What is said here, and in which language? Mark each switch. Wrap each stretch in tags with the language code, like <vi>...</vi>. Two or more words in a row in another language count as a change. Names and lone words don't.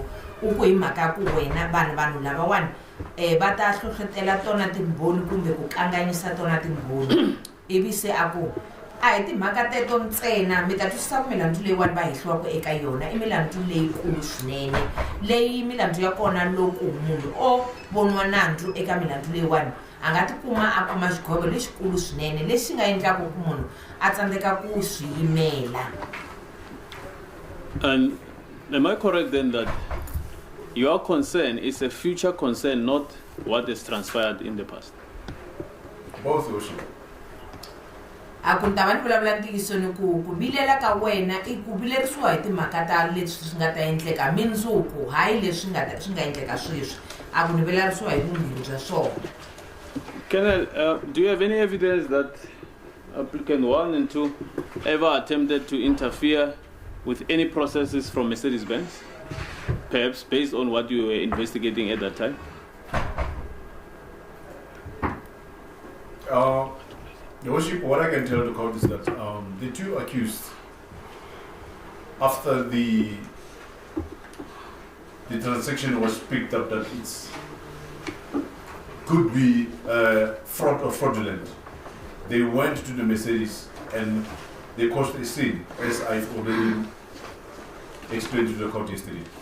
<ts>u ku hi mhaka ya ku wena vanhu lavawani va ta hlohlotela tona timbhoni kumbe ku kanganyisa tona timbhoni ivi se a ku a hi timhaka teto ntsena mi ta twisisa ku milandzu leyiwani va hehliwaka eka yona i milandzu leyikulu swinene leyi milandzu ya kona loko munhu o voniwa nandzu eka milandzu leyiwani a nga tikuma a kuma xigovo lexikulu swinene lexi nga endlaka ku munhu a tsandzeka ku swi yimela.</ts> <en>And am I correct then that your concern is a future concern, not what is transpired in the past? Both, Worship.</en> <ts>A ku ta va ni vulavula ntiyiso ni ku vilela ka wena i ku vilerisiwa hi timhaka ta leswi swi nga ta endleka mindzuku hayi leswi swi nga endleka sweswi a ku ni vilerisiwa hi vumbirhi bya swona.</ts> <en>Colonel, do you have any evidence that applicant 1 and 2 ever attempted to interfere with any processes from Mercedes-Benz? Perhaps based on what you were investigating at that time? Your Worship, what I can tell the court is that the two accused, after the transaction was picked up that it could be fraud or fraudulent, they went to the Mercedes and they caused a scene, as I've already explained to the court yesterday.</en>